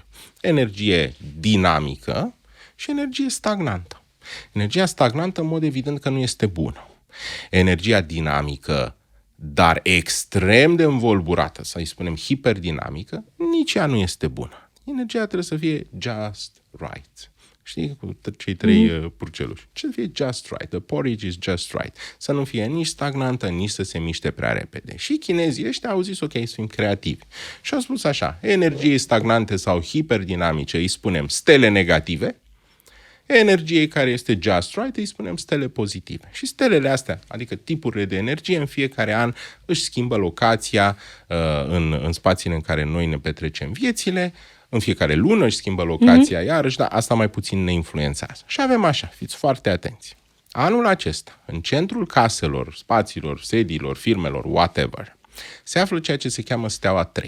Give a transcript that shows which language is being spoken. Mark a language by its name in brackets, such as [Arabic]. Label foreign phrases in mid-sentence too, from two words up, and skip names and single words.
[Romanian] Energie dinamică și energie stagnantă. Energia stagnantă, în mod evident, că nu este bună. Energia dinamică, dar extrem de învolburată, să-i spunem hiperdinamică, nici ea nu este bună. Energia trebuie să fie [English] just right. [Romanian] Știi, cu cei 3 purceluși. Ce să fie [English] just right. The porridge is just right. [Romanian] Să nu fie nici stagnantă, nici să se miște prea repede. Și chinezii ăștia au zis, ok, să fim creativi. Și au spus așa, energiei stagnante sau hiperdinamice îi spunem stele negative, energiei care este [English] just right [Romanian] îi spunem stele pozitive. Și stelele astea, adică tipurile de energie, în fiecare an își schimbă locația în spațiile în care noi ne petrecem viețile, în fiecare lună își schimbă locația iarăși, dar asta mai puțin ne influențează. Și avem așa, fiți foarte atenți. Anul acesta, în centrul caselor, spațiilor, sediilor, firmelor, whatever, se află ceea ce se cheamă steaua 3.